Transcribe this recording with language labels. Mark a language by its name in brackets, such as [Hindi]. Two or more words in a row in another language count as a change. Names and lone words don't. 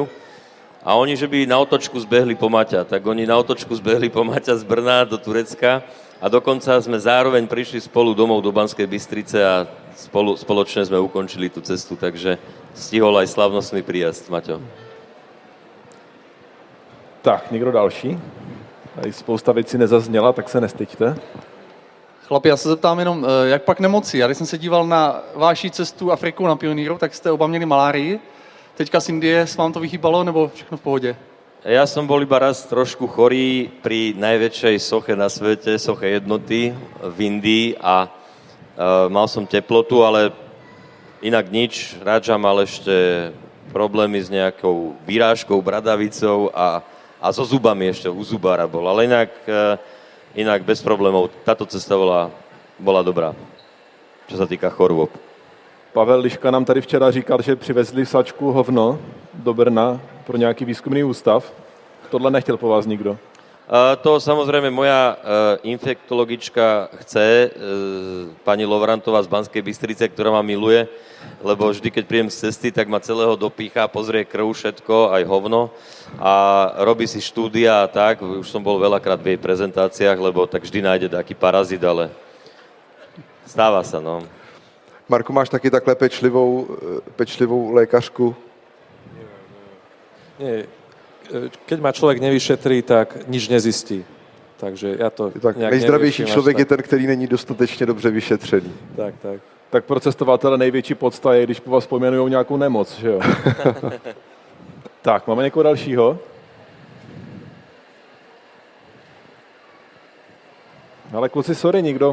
[Slovak] A oni, že by na otočku zbehli po Maťa. Tak oni na otočku zbehli po Maťa z Brna do Turecka. A dokonca sme zároveň prišli spolu domov do Banskej Bystrice a spoločne sme ukončili tú cestu, takže stihol aj slavnostný príjazd, Maťo. Tak, [Czech] někdo další? Tady spousta věcí nezazněla, tak se nestyďte. Chlapi, já se zeptám jenom, jak pak nemoci? Já když jsem se díval na váši cestu Afrikou na Pioníru, tak jste oba měli malárii. Teďka z Indie vám to vychýbalo, nebo všechno v pohodě? [Slovak] Ja som bol iba raz trošku chorý pri najväčšej soche na svete, soche jednoty v Indii a mal som teplotu, ale inak nič. Radža mal ešte problémy s nejakou vyrážkou, bradavicou a so zubami ešte, u zubára bol. Ale inak bez problémov. Táto cesta bola dobrá, čo sa týka chorôb. [Czech] Pavel Liška nám tady včera říkal, že přivezli sačku hovno do Brna pro nějaký výzkumný ústav. Tohle nechtěl po vás nikdo. [Slovak] To samozrejme moja infektologička chce, pani Lovrantová z Banskej Bystrice, ktorá ma miluje, lebo vždy, keď príjem z cesty, tak ma celého dopícha, pozrie krv, všetko, aj hovno a robí si štúdia a tak. Už som bol veľakrát v jej prezentáciách, lebo tak vždy nájde taký parazit, ale stáva sa, no. [Czech] Marku, máš taky takhle pečlivou lékařku? [Slovak] Nie, keď ma človek nevyšetrí, tak nič nezistí. Takže ja to [Czech] Tak [Slovak] nejak [Czech] nejzdravější [Slovak] neriešim až [Czech] člověk [Slovak] tak. [Czech] je ten, který není dostatečně dobře vyšetřený. Tak. Tak pro cestovatele největší podsta je, když po vás pojmenujou nějakou nemoc, že jo? Tak, máme někoho dalšího? Ale kluci, sorry, nikdo.